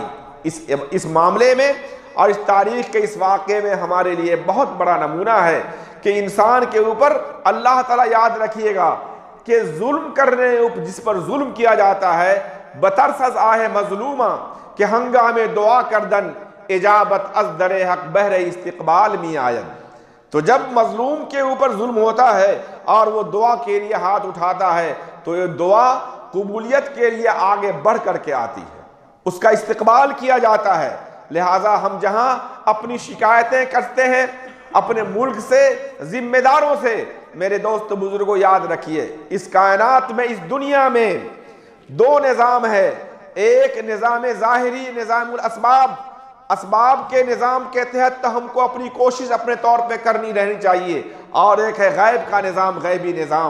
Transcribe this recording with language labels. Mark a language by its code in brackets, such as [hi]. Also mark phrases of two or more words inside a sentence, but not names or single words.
[ur] اس معاملے میں اور اس تاریخ کے اس واقعے میں ہمارے لیے بہت بڑا نمونہ ہے کہ انسان کے اوپر اللہ تعالیٰ، یاد رکھیے گا کہ ظلم کرنے، جس پر ظلم کیا جاتا ہے، [fa] بترس از آہ مظلومہ کہ ہنگامے دعا کردن، اجابت از در حق بہر استقبال می آید۔ [ur] تو جب مظلوم کے اوپر ظلم ہوتا ہے اور وہ دعا کے لیے ہاتھ اٹھاتا ہے تو یہ دعا قبولیت کے لیے آگے بڑھ کر کے آتی ہے۔ اس کا استقبال کیا جاتا ہے۔ لہٰذا ہم جہاں اپنی شکایتیں کرتے ہیں اپنے ملک سے، ذمہ داروں سے، میرے دوست بزرگوں یاد رکھیے اس کائنات میں، اس دنیا میں دو نظام ہے، ایک نظام ظاہری، [ar] نظام الاسباب، [ur] اسباب کے نظام کے تحت ہم کو اپنی کوشش اپنے طور پہ کرنی رہنی چاہیے، اور ایک ہے غیب کا نظام، غیبی نظام۔